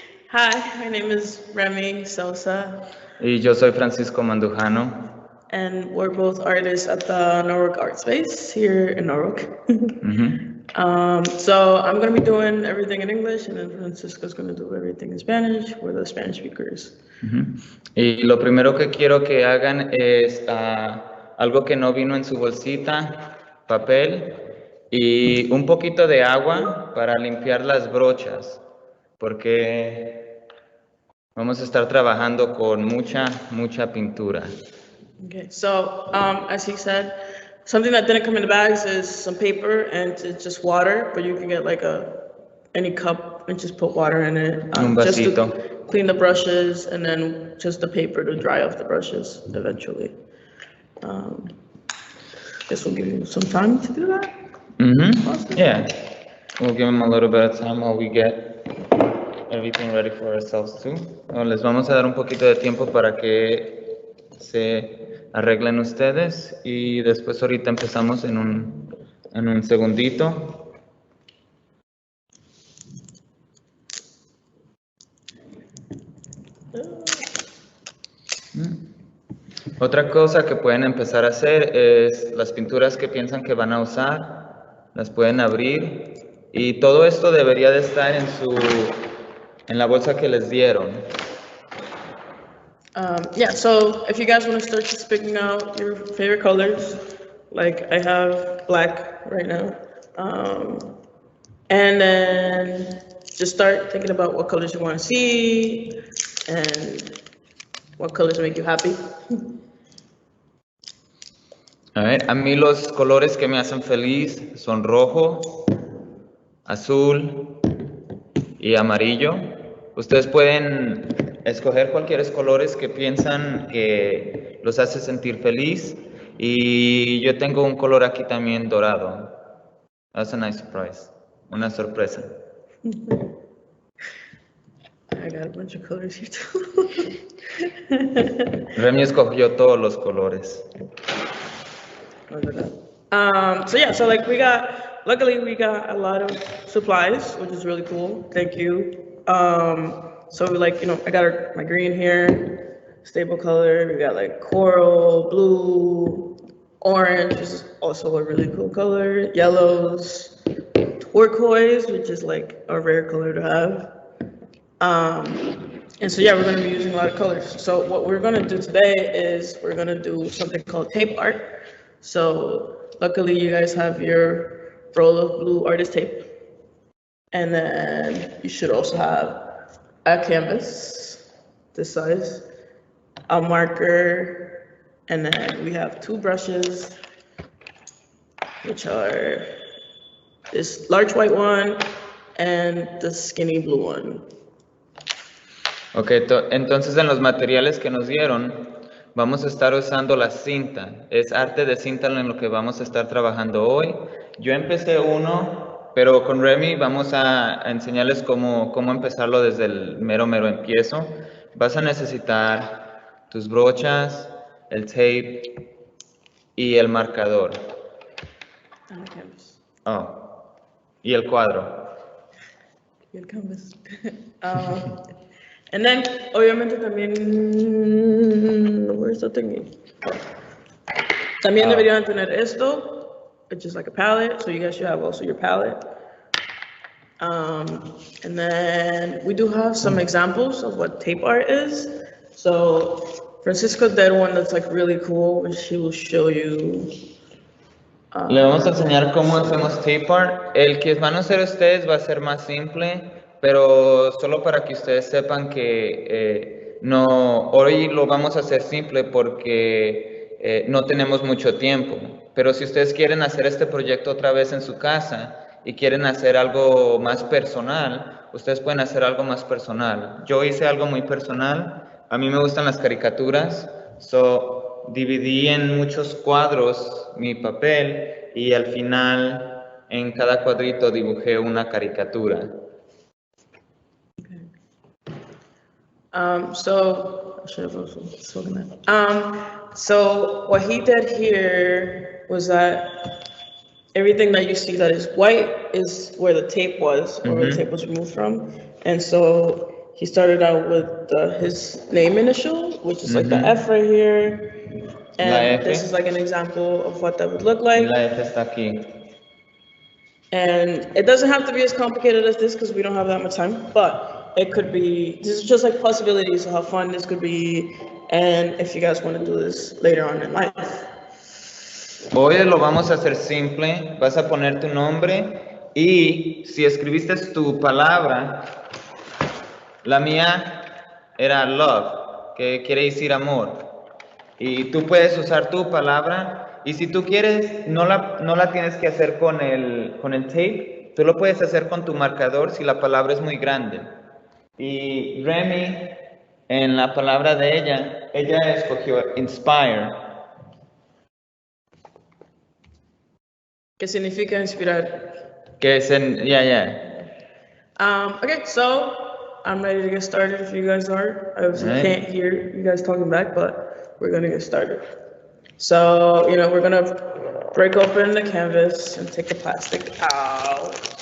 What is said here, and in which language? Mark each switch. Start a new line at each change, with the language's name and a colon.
English: Hi, my name is Remy Sosa,
Spanish: Y yo soy Francisco Mandujano.
English: and we're both artists at the Norwalk Art Space here in Norwalk. So I'm going to be doing everything in English, and then Francisco's going to do everything in Spanish. We're the Spanish speakers.
Spanish: Y lo primero que quiero que hagan es algo que no vino en su bolsita, papel y un poquito de agua para limpiar las brochas, porque vamos a estar trabajando con mucha pintura.
English: Okay, so as he said, something that didn't come in the bags is some paper and it's just water, but you can get like any cup and just put water in it.
Spanish: Un
English: just to
Spanish: vasito.
English: clean the brushes, and then just the paper to dry off the brushes eventually. This will give you some time to do that. Awesome. Yeah, we'll give them a little bit of time while we get everything ready for ourselves too.
Spanish: Les vamos a dar un poquito de tiempo para que se arreglen ustedes y después ahorita empezamos en un segundito. Otra cosa que pueden empezar a hacer es las pinturas que piensan que van a usar, las pueden abrir y todo esto debería de estar en la bolsa que les dieron.
English: Yeah, so if you guys want to start just picking out your favorite colors, like I have black right now, and then just start thinking about what colors you want to see and what colors make you happy.
Spanish: A ver, a mí los colores que me hacen feliz son rojo, azul y amarillo. Ustedes pueden escoger cualquier colores que piensan que que los hace sentir feliz. Y yo tengo un color aquí también dorado.
English: That's a nice surprise.
Spanish: Una sorpresa.
English: I got a bunch of colors here too.
Spanish: Remy escogió todos los colores.
English: So like luckily we got a lot of supplies, which is really cool. Thank you. So like, I got my green here, staple color. We got like coral, blue, orange, which is also a really cool color. Yellows, turquoise, which is like a rare color to have. And so yeah, we're gonna be using a lot of colors. So what we're gonna do today is we're gonna do something called tape art. So luckily you guys have your roll of blue artist tape. And then you should also have a canvas, this size, a marker, and then we have 2 brushes, which are this large white one and the skinny blue one.
Spanish: Ok, entonces en los materiales que nos dieron, vamos a estar usando la cinta. Es arte de cinta en lo que vamos a estar trabajando hoy. Yo empecé uno, pero con Remy vamos a enseñarles cómo empezarlo desde el mero empiezo. Vas a necesitar tus brochas, el tape y el marcador.
English: And the canvas.
Spanish: Oh, y el cuadro. Y el canvas.
English: And then,
Spanish: obviamente también,
English: where's the thingy?
Spanish: También deberían tener esto,
English: which is like a palette, so you guys should have also your palette. And then we do have some examples of what tape art is. So Francisco did one that's like really cool, which he will show you.
Spanish: Le vamos a enseñar cómo hacemos tape art. El que van a hacer ustedes va a ser más simple, pero solo para que ustedes sepan que no, hoy lo vamos a hacer simple porque no tenemos mucho tiempo. Pero si ustedes quieren hacer este proyecto otra vez en su casa y quieren hacer algo más personal, ustedes pueden hacer algo más personal. Yo hice algo muy personal. A mí me gustan las caricaturas, so dividí en muchos cuadros mi papel y al final en cada cuadrito dibujé una caricatura.
English: So I should have also spoken that. So what he did here was that everything that you see that is white is where the tape was, or where the tape was removed from. And so he started out with his name initial, which is like the F right here. And this is like an example of what that would look like.
Spanish: La F está aquí.
English: And it doesn't have to be as complicated as this because we don't have that much time, but it could be, this is just like possibilities of how fun this could be, and if you guys want to do this later on in life.
Spanish: Hoy lo vamos a hacer simple, vas a poner tu nombre y si escribiste tu palabra, la mía era love, que quiere decir amor. Y tú puedes usar tu palabra y si tú quieres, no la tienes que hacer con el tape, tú lo puedes hacer con tu marcador si la palabra es muy grande. Y Remy, en la palabra de ella escogió inspire. ¿Qué significa inspirar? Que es
English: Okay, so I'm ready to get started if you guys are. I obviously can't hear you guys talking back, but we're gonna get started. So, we're gonna break open the canvas and take the plastic out.